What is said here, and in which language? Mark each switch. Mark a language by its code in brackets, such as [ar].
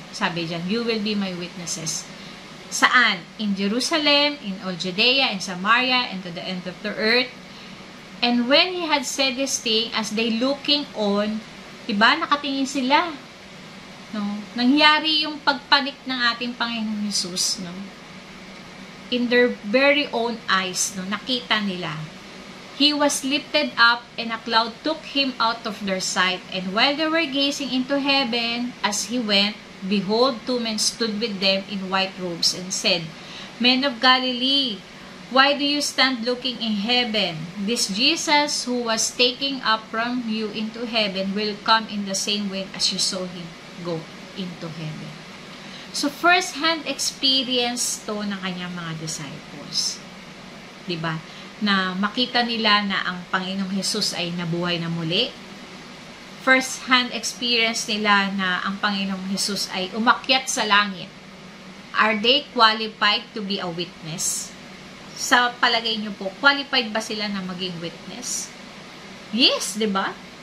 [tl] Sabi dyan, [en] you will be my witnesses. [tl] Saan? [en] In Jerusalem, in all Judea, in Samaria, and to the end of the earth. And when He had said this thing, as they looking on, [tl] diba, nakatingin sila. No? Nangyari yung pagpanik ng ating Panginoong Jesus, no? [en] In their very own eyes, no? [tl] Nakita nila. [en] He was lifted up, and a cloud took Him out of their sight. And while they were gazing into heaven, as He went, behold, 2 men stood with them in white robes, and said, Men of Galilee, why do you stand looking in heaven? This Jesus who was taken up from you into heaven will come in the same way as you saw Him go into heaven. [tl] So, first-hand experience to ng kanyang mga disciples. Diba? Na makita nila na ang Panginoong Jesus ay nabuhay na muli. First-hand experience nila na ang Panginoong Jesus ay umakyat sa langit. [en] Are they qualified to be a witness? [tl] Sa palagay niyo po, qualified ba sila na maging witness? Yes, di ba?